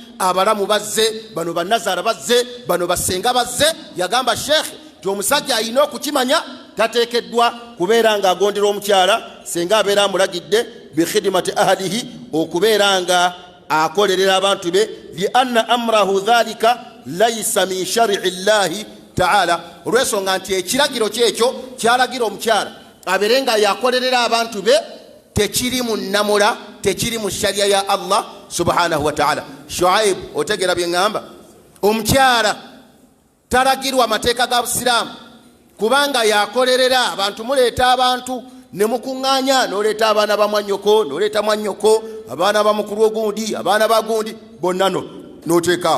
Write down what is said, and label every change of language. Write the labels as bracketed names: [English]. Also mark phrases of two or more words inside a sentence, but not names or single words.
[Ganda] Abalamu bazze, bano bannazaala bazze, bano basenga bazze. Yagamba sheekhe nti omusajja alina okukimanya tateekeddwa kubeera ng'agondera omukyala senga abeera amulagidde [Arabic] bikhidimati ahalihi, [Ganda] okubeera nga akolerera abantu be, [Arabic] li anna amrahu dhalika laysa min shar'i llahi taala, [Ganda] olw'ensonga nti ekiragiro kyekyo kyalagira omukyala abeere nga yakolerera abantu be tekiri mu nnamula, tekiri mu shariya ya Allah [Arabic] subhanahu wa taala. [Ganda] Shuaib, otegera bye ŋŋamba? Omukyala talagirwa mateeka ga busiraamu kubanga yakolerera abantu, muleeta abantu ne mukuŋŋaanya n'oleeta abaana ba mwannyoko n'oleeta mwannyoko abaana ba mukulu ogundi abaana ba gundi bonna n'oteekaawo.